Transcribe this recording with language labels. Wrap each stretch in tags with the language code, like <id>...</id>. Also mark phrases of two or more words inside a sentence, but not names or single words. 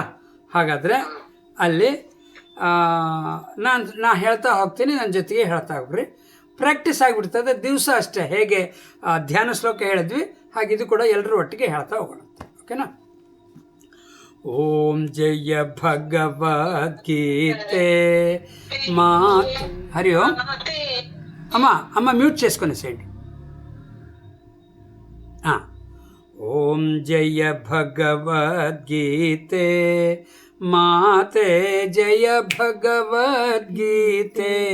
<kn>ಹಾಗಾದರೆ ಅಲ್ಲಿ ನಾ ಹೇಳ್ತಾ ಹೋಗ್ತೀನಿ, ನನ್ನ ಜೊತೆಗೆ ಹೇಳ್ತಾ ಹೋಗ್ರಿ. ಪ್ರಾಕ್ಟೀಸ್ ಆಗಿಬಿಡ್ತದೆ. ದಿವಸ ಅಷ್ಟೇ ಹೇಗೆ ಧ್ಯಾನ ಶ್ಲೋಕ ಹೇಳಿದ್ವಿ ಹಾಗೆ ಇದು ಕೂಡ ಎಲ್ಲರೂ ಒಟ್ಟಿಗೆ ಹೇಳ್ತಾ ಹೋಗೋಣ.</kn> <sa>ಓಕೆನಾ? ಓಂ ಜಯ భగవద్గీతే మాత. హరి ఓం.</sa> <te>అమ్మ మ్యూట్ చేసుకొని సేయండి.</te> <sa>ఓం జయ భగవద్గీతే మాతే, జయ భగవద్గీతే.</sa>